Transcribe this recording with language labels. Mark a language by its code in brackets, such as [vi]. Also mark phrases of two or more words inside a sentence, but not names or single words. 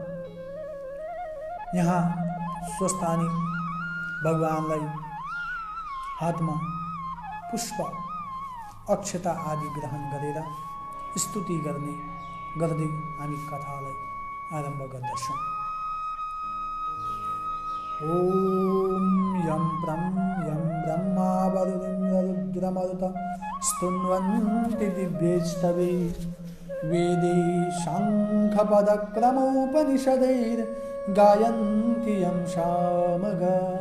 [ne] यहाँ स्वस्थानी भगवानलाई हातमा पुष्प अक्षता आदि ग्रहण गरेर स्तुति गर्दै हामी कथालाई आरम्भ गर्दछौँ। [sa] ओम यं ब्रह्मा वरुणरुद्रमरुत स्तुन्वन्ति दिव्यैस्तवैः वेदैः शङ्खपदक्रमोपनिषदैर्गायन्ति यं सामगा